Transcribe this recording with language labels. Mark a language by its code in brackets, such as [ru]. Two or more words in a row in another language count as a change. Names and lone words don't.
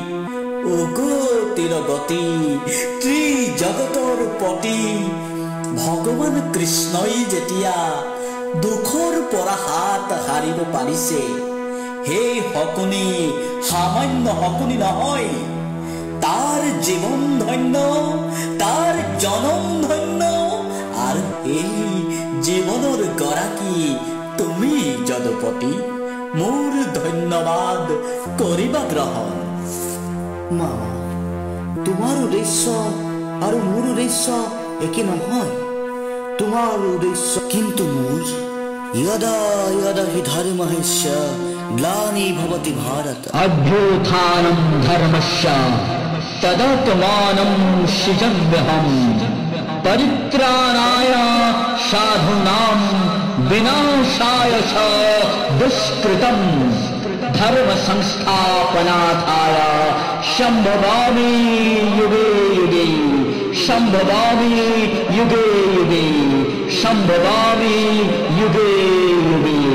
[as] উগতিৰ গতি ত্ৰিজগতৰ পতি ভগৱান কৃষ্ণই যেতিয়া দুখৰ পৰা হাত সাৰিব পাৰিছে সেই শকুনি সামান্য শকুনি নহয় তাৰ জীৱন ধন্য তাৰ জনম ধন্য আৰু এই জীৱনৰ গৰাকী তুমি যদুপতি মোৰ ধন্যবাদ কৰিবা গ্ৰহণ মামা তোমাৰ উদ্দেশ্য আৰু মোৰ উদ্দেশ্য একে নহয় তোমাৰ উদ্দেশ্য কিন্তু মোৰ [sa] यदा यदा हि धर्मस्य ग्लानिर्भवति भारत अभ्युत्थानं धर्मस्य तदात्मानं सृजाम्यहं परित्राणाय साधूनां विनाशाय च दुष्कृतं धर्म संस्थापनार्थाय संभवामि युगे युगे संभवामि युगे युगे संभवामि युगे युगे